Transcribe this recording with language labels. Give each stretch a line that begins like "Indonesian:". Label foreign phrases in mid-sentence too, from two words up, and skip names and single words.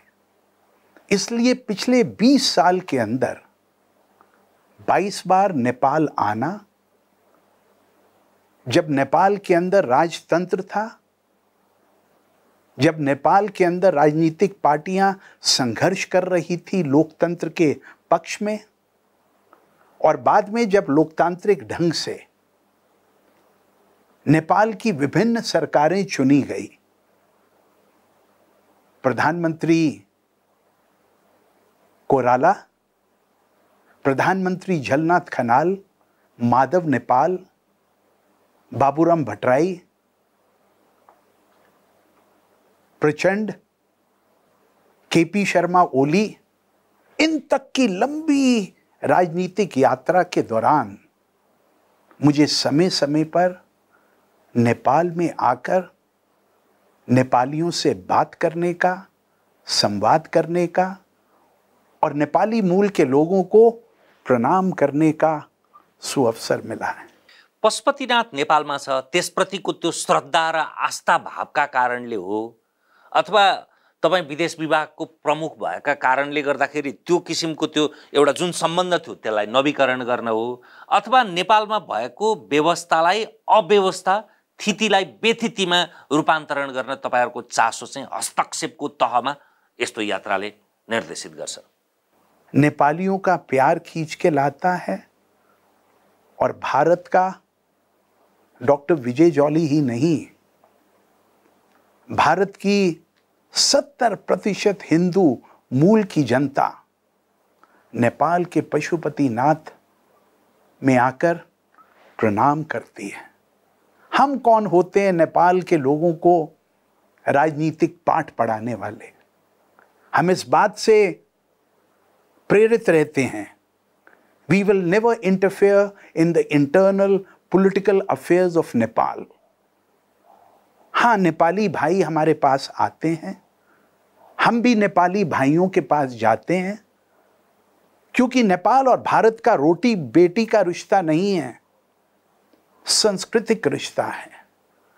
Hindi: इसलिए पिछले 20 साल के अंदर 22 बार नेपाल आना, जब नेपाल के अंदर राजतंत्र था, जब नेपाल के अंदर राजनीतिक पार्टियां संघर्ष कर रही थी लोकतंत्र के पक्ष में, और बाद में जब लोकतांत्रिक ढंग से नेपाल की विभिन्न सरकारें चुनी गई, प्रधानमंत्री कोराला, प्रधानमंत्री झलनाथ खनाल, माधव नेपाल, बाबूराम भट्टराई, प्रचंड, केपी शर्मा ओली, इन तक की लंबी राजनीतिक यात्रा के दौरान मुझे समय समय पर नेपाल में आकर नेपालियों से बात करने का, संवाद करने का और नेपाली मूल के लोगों को प्रणाम करने का सुअवसर मिला है।
Nepali: पशुपतिनाथ नेपालमा छ, त्यसप्रतिको त्यो श्रद्धा र आस्था भावका कारणले हो अथवा तपाईँ विदेश विभागको प्रमुख भएका कारणले गर्दाखेरि त्यो किसिमको त्यो एउटा जुन सम्बन्ध थियो त्यसलाई नवीकरण गर्न हो, अथवा नेपालमा भएको व्यवस्थालाई अव्यवस्था, स्थितिलाई बेथितिमा रूपान्तरण गर्न तपाईहरुको चासो चाहिँ हस्तक्षेपको तहमा यस्तो यात्राले निर्देशित गर्छ।
Hindi: नेपालियों का प्यार खींच के लाता है और भारत का डॉक्टर विजय जोली ही नहीं, भारत की 70% हिंदू मूल की जनता नेपाल के पशुपतिनाथ में आकर प्रणाम करती है। हम कौन होते हैं नेपाल के लोगों को राजनीतिक पाठ पढ़ाने वाले? हम इस बात से प्रेरित रहते हैं,
English: we will never interfere in the internal political affairs of Nepal।
Hindi: हाँ, नेपाली भाई हमारे पास आते हैं, हम भी नेपाली भाइयों के पास जाते हैं, क्योंकि नेपाल और भारत का रोटी बेटी का रिश्ता नहीं है, सांस्कृतिक रिश्ता है।